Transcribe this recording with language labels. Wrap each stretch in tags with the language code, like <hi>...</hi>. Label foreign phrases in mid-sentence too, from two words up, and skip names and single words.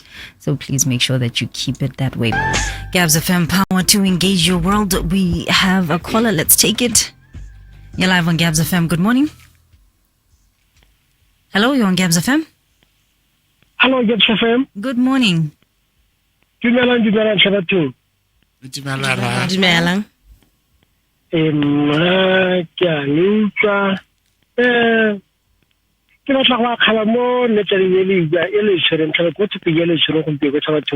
<en>So please make sure that you keep it that way. Gabs FM, power to engage your world. We have a caller. Let's take it. You're live on Gabs FM. Good morning. Hello, you're on Gabs FM. Hello, Gabs FM. Good morning.</en> <tn>Dumelang Shabatho. Dumelang. Ke a utlwa. Ke batla go akgala mo letsaleng le le tshwereng tlhaka go tse le tshwereng go mpego Shabatho.</tn>